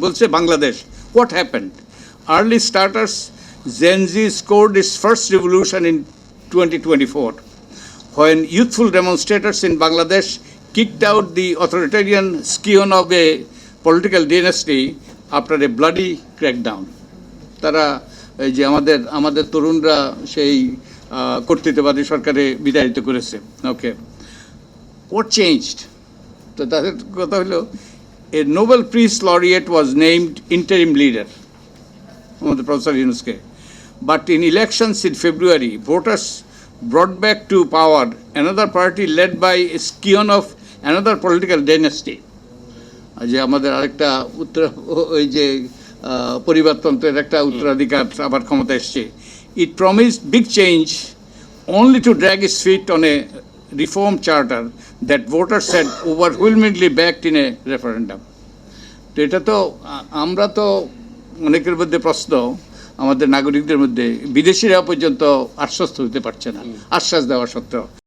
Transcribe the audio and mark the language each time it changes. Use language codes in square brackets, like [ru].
[bn] বলছে Bangladesh, [en] What happened? Early starters Gen Z scored its first revolution in 2024 when youthful demonstrators in Bangladesh kicked out the authoritarian scion of a political dynasty after a bloody crackdown. [bn] তারা এই যে আমাদের তরুণরা সেই কর্তৃত্ববাদী সরকারে বিতাড়িত করেছে। [en] Okay, what changed? [bn] তো তাদের কথা হলো, [en] a Nobel Peace Laureate was named interim leader, [bn] আমাদের প্রফেসর ইউনুসকে। [en] But in elections in February, voters brought back to power another party led by a scion of another political dynasty. [bn] যে আমাদের আরেকটা ওই যে পরিবারতন্ত্রের একটা উত্তরাধিকার আবার ক্ষমতা এসছে। [en] It promised big change only to drag its feet on a reform charter that voters had overwhelmingly backed in a referendum. [bn] তো এটা তো আমরা তো অনেকের মধ্যে প্রশ্ন, আমাদের নাগরিকদের মধ্যে বিদেশিরা পর্যন্ত আশ্বস্ত হতে পারছে না আশ্বাস দেওয়া সত্ত্বেও।